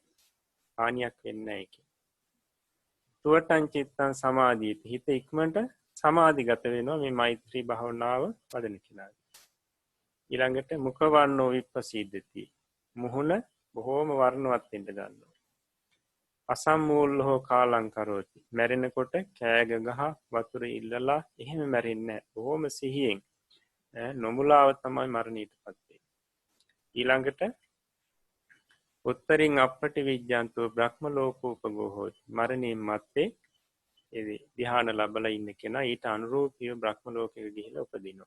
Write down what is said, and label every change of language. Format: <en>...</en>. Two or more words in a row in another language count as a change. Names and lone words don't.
<si>හානියක් වෙන්නේ නැහැ ඒකේ.</si> <pi>තුවටං චිත්තං සමාධියති.</pi> <si>හිත ඉක්මනට සමාධිගත වෙනවා මේ මෛත්‍රී භාවනාව වඩන කෙනාට.</si> <pi>ඊළඟට මුඛ වර්ණෝ විප්පසීදති.</pi> <si>මුහුණ බොහෝම වර්ණවත් වෙන්න ගන්නවා.</si> <pi>අසම්මූලෝ කාලං කරෝති.</pi> <si>මැරෙනකොට කෑග ගහ වතුර ඉල්ලලා එහෙම මැරෙන්නේ නැහැ. බොහොම සිහියෙන් නොමුලාව තමයි මරණයටපත් වෙන්නේ.</si> <pi>ඊළඟට උත්තරින් අපට විඥාන්තෝ බ්‍රහ්ම ලෝකෝපගෝ හෝති.</pi> <si>මරණයෙන් මත්තේ ඒ ධ්‍යාන ලැබලා ඉන්න කෙනා ඊට අනුරූපීව බ්‍රහ්ම ලෝකෙට ගිහිලා උපදිනවා.</si>